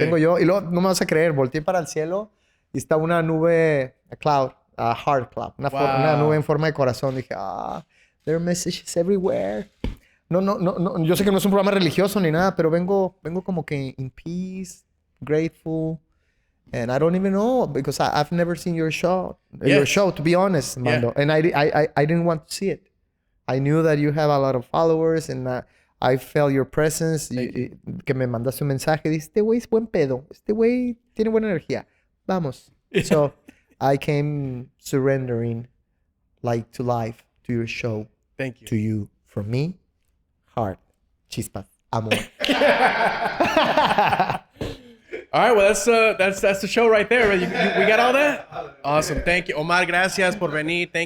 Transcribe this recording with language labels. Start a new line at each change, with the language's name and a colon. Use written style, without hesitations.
Spanish: tengo yo. Y luego no me vas a creer, volteé para el cielo y está una nube, a heart cloud, una nube en forma de corazón.
English: Dije, there are messages everywhere.
Spanish: No, yo sé que no es un programa religioso ni nada, pero vengo como que in peace, grateful.
English: And I don't even know because I've never seen your show. Yes. Your show, to be honest, Mando. Yeah. And I didn't want to see it. I knew that you have a lot of followers and I felt your presence.
Spanish: Que me mandaste un mensaje. Dice, este güey es buen pedo. Este güey tiene buena energía. Vamos.
English: So I came surrendering like to life, to your show. Thank you. To you. From me, heart, chispas, amor. All right, well, that's the show right there. We got all that? Awesome. Thank you. Omar, gracias por venir. Thank